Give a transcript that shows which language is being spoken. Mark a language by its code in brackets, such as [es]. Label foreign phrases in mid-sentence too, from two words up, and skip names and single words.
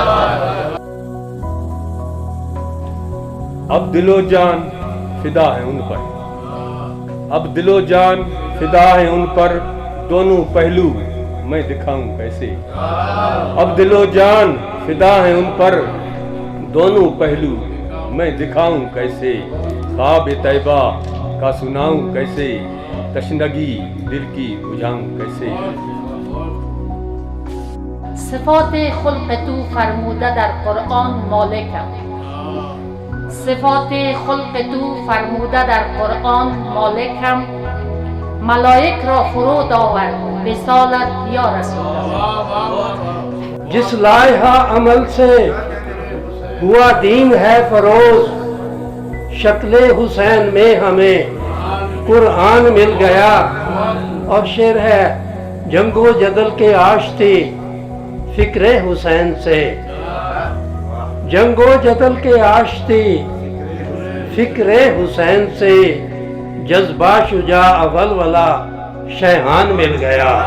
[hi] अब दिलो जान फिदा है उन पर, अब दिलो जान फिदा है उन पर, दोनों पहलू मैं दिखाऊं कैसे। अब दिलो जान फिदा है उन पर, दोनों पहलू मैं दिखाऊं कैसे। ख्वाब तैबा का सुनाऊं कैसे, तशनगी दिल की बुझाऊं कैसे। [fa] صفات خلق تو فرموده در قرآن مالکم، صفات خلق تو فرموده در قرآن مالکم، ملائک را فرود آورد وصالت [ar] یا رسول الله। [hi] जिस लायहा अमल से हुआ दीन है फरोज, शक्ले हुसैन में हमें कुरान मिल गया। और शेर है जंगो जदल के आश्ती फिक्रे हुसैन से, जंगो जदल के आश्ती फिक्रे हुसैन से, जज्बा शुजा अव्वल वाला शैहान मिल गया।